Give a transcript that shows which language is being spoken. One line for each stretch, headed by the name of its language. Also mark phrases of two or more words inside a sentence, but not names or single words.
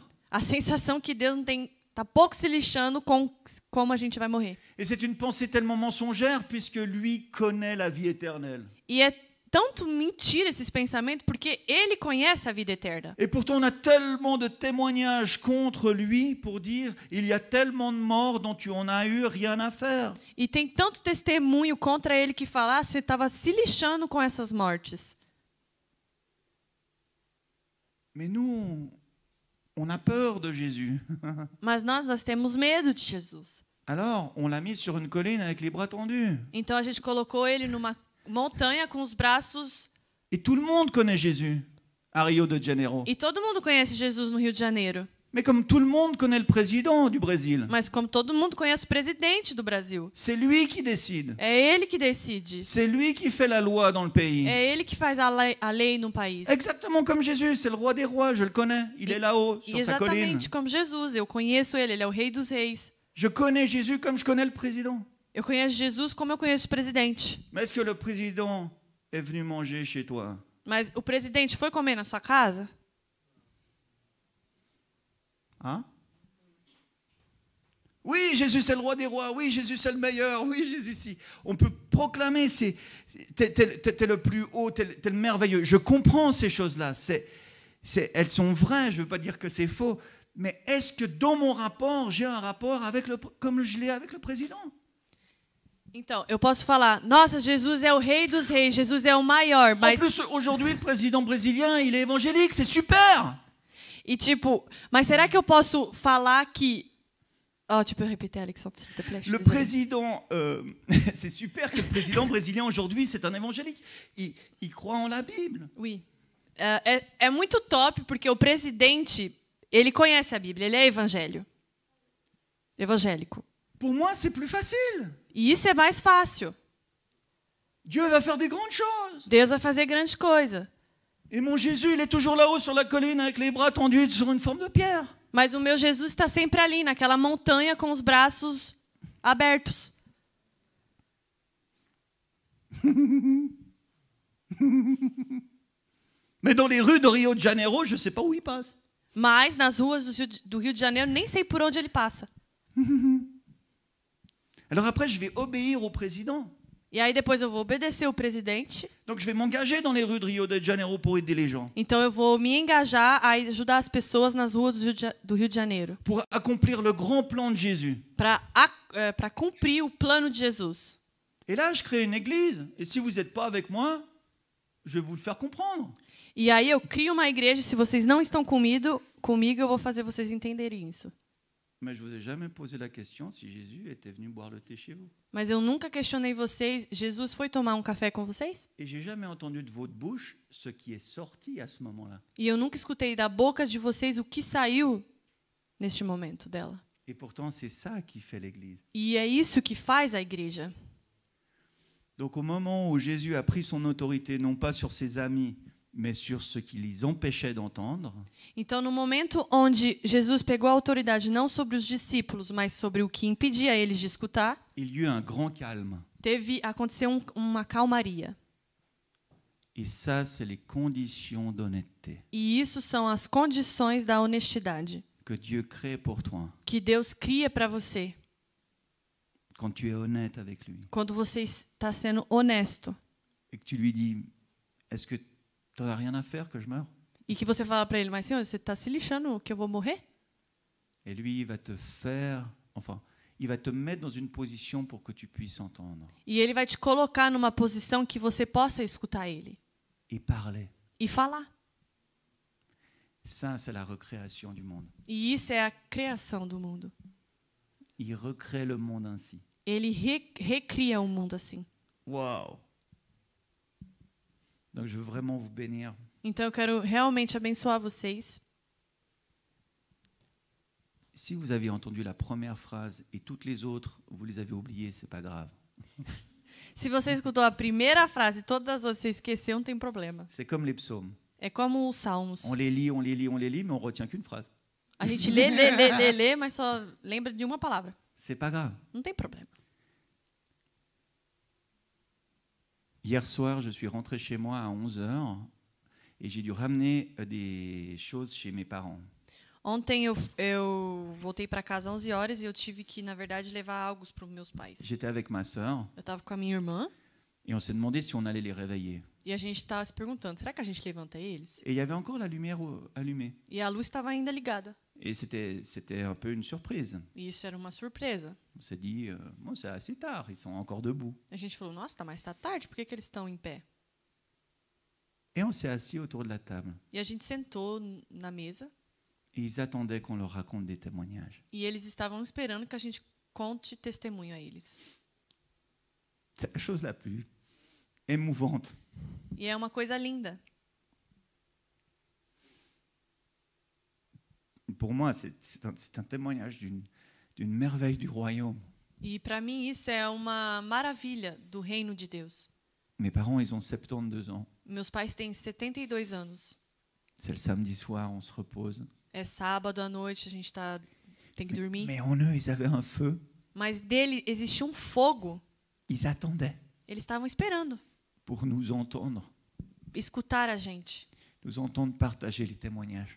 Portuguese: A sensação que Deus não tá pouco se lixando com como a gente vai morrer.
French: Et c'est une pensée tellement mensongère puisque lui connaît la vie éternelle.
Portuguese: E é tanto mentira esses pensamentos porque ele conhece a vida eterna.
French: Et pourtant on a tellement de témoignages contre lui pour dire il y a tellement de morts dont tu en as eu rien à faire.
Portuguese: E tem tanto testemunho contra ele que fala, você estava se lixando com essas mortes.
French: Mais nous, on a peur de Jésus.
Portuguese: Mas nós temos medo de Jesus.
French: Alors, on l'a mis sur une colline avec les bras tendus.
Portuguese: Então a gente colocou ele numa montanha com os braços.
French: Et tout le monde connaît Jésus à Rio de Janeiro.
Portuguese: E todo mundo conhece Jesus no Rio de Janeiro.
French: Mais comme tout le monde connaît le président du Brésil,
Portuguese: Mas como todo mundo conhece o presidente do Brasil.
French: c'est lui qui décide.
Portuguese: É ele que decide.
French: C'est lui qui fait la loi dans le pays.
Portuguese: É ele que faz a lei no país.
French: Exactement comme Jésus, c'est le roi des rois, je le connais. Il est là-haut,
Portuguese: E
French: sur sa colline.
Portuguese: exatamente como Jesus. Eu conheço ele, ele é o rei dos reis.
French: Je connais Jésus comme je connais le président.
Portuguese: Eu conheço Jesus como eu conheço o presidente.
French: Mais est-ce que le président est venu manger chez toi?
Portuguese: Mas o presidente foi comer na sua casa?
French: Hein? Oui, Jésus c'est le roi des rois. Oui, Jésus c'est le meilleur. Oui, Jésus si. On peut proclamer, t'es le plus haut, t'es le merveilleux. Je comprends ces choses-là. Elles sont vraies, je ne veux pas dire que c'est faux. Mais est-ce que dans mon rapport, j'ai un rapport avec comme je l'ai avec le président?
Portuguese: Então, eu posso falar, nossa, Jesus é o rei dos reis, Jesus é o maior,
French: En
Portuguese: mas...
French: plus, aujourd'hui, le président brésilien, il est évangélique, c'est super.
Portuguese: E tipo, mas será que eu posso falar que...
French: Oh, tu peux répéter, Alexandre, s'il te plaît? Le président, c'est super que le président brésilien aujourd'hui, c'est un évangélique. Il croit en la Bible. Oui.
Portuguese: É muito top, porque o presidente, ele conhece a Bíblia, ele é evangélico.
French: Pour moi, c'est plus facile.
Portuguese: E isso é mais fácil.
French: Dieu va faire des grandes choses.
Portuguese: Deus vai fazer grande coisa.
French: Et mon Jésus, il est toujours là-haut sur la colline avec les bras tendus sur une forme de pierre.
Portuguese: Mas o meu Jesus está sempre ali, naquela montanha com os braços abertos.
French: Mais dans les rues de Rio de Janeiro, je ne sais pas où il passe.
Portuguese: Mas nas ruas do Rio de Janeiro, nem sei por onde ele passa.
French: Alors après, je vais obéir au président.
Portuguese: E aí depois eu vou obedecer o presidente.
French: Donc je vais m'engager dans les rues de Rio de Janeiro pour aider les gens.
Portuguese: Então eu vou me engajar a ajudar as pessoas nas ruas do Rio de Janeiro.
French: Pour accomplir le grand plan de Jésus.
Portuguese: Para cumprir o plano de Jesus.
French: Et là, je crée une église. Et si vous n'êtes pas avec moi, je vais vous le faire comprendre.
Portuguese: E aí eu crio uma igreja. Se vocês não estão comigo, eu vou fazer vocês entenderem isso.
French: Mais je vous ai jamais posé la question si Jésus était venu boire le thé chez vous.
Portuguese: Mas eu nunca questionei vocês. Jesus foi tomar um café com vocês?
French: Et j'ai jamais entendu de votre bouche ce qui est sorti à ce moment-là.
Portuguese: E eu nunca escutei da boca de vocês o que saiu neste momento dela.
French: Et pourtant, c'est ça qui fait l'Église.
Portuguese: E é isso que faz a igreja.
French: Donc au moment où Jésus a pris son autorité, non pas sur ses amis, mais sur ce qui les empêchait d'entendre,
Portuguese: Então, no momento onde Jesus pegou a autoridade não sobre os discípulos, mas sobre o que impedia eles de escutar,
French: il y eut un grand calme.
Portuguese: aconteceu uma calmaria.
French: Et ça, c'est les conditions d'honnêteté
Portuguese: E isso são as condições da honestidade
French: que Dieu crée pour toi.
Portuguese: que Deus cria para você
French: Quand tu es honnête avec lui
Portuguese: quando você está sendo honesto
French: et que tu lui dis, est-ce que tu n'en as rien à faire que je meure?
Portuguese: e que você fala para ele, mas Senhor, você está se lixando que eu vou morrer?
French: Et lui, il va te faire, enfin, il va te mettre dans une position pour que tu puisses entendre
Portuguese: E ele vai te colocar numa posição que você possa escutar ele
French: et parler.
Portuguese: e falar.
French: Ça, c'est la recréation du monde.
Portuguese: E isso é a criação do mundo.
French: Il recrée le monde ainsi.
Portuguese: Ele recria o mundo assim.
French: Waouh! Donc je veux vraiment vous bénir.
Portuguese: Então eu quero realmente abençoar vocês.
French: Si vous avez entendu la première phrase et toutes les autres, vous les avez oubliées, c'est pas grave.
Portuguese: Se você escutou a primeira frase e todas as outras você esqueceu, não tem problema.
French: C'est comme les psaumes.
Portuguese: É como os salmos.
French: On les lit, on les lit, on les lit, mais on retient qu'une phrase.
Portuguese: A gente lê, mas só lembra de uma palavra.
French: C'est pas grave.
Portuguese: Não tem problema.
French: Hier soir, je suis rentré chez moi à 11h et j'ai dû ramener des choses chez mes parents.
Portuguese: Ontem eu voltei para casa às 11 horas e eu tive que, na verdade, levar algo para os meus pais.
French: J'étais avec ma sœur
Portuguese: Eu estava com a minha irmã
French: et on s'est demandé si on allait les réveiller.
Portuguese: e a gente estava se perguntando, será que a gente levanta eles?
French: Et il y avait encore la lumière allumée.
Portuguese: E a luz estava ainda ligada.
French: Et c'était un peu une surprise.
Portuguese: E isso era uma surpresa.
French: On s'est dit, bon, c'est assez tard, ils sont encore debout.
Portuguese: A gente falou, nossa, tá tarde, por que eles estão em pé?
French: Et on s'est assis autour de la table.
Portuguese: E a gente sentou na mesa
French: Et ils attendaient qu'on leur raconte des témoignages.
Portuguese: e eles estavam esperando que a gente conte testemunho a eles.
French: C'est la chose la plus émouvante.
Portuguese: E é uma coisa linda.
French: Pour moi, c'est un témoignage d'une merveille du royaume.
Portuguese: E para mim isso é uma maravilha do reino de Deus.
French: Mes parents, ils ont 72 ans.
Portuguese: Meus pais têm 72 anos.
French: C'est le samedi soir, on se repose.
Portuguese: É sábado à noite, a gente tem que dormir.
French: Mais en eux, ils avaient un feu.
Portuguese: Mas dele existia um fogo.
French: Ils attendaient
Portuguese: Eles estavam esperando
French: pour nous entendre,
Portuguese: escutar a gente,
French: nous entendre partager les témoignages.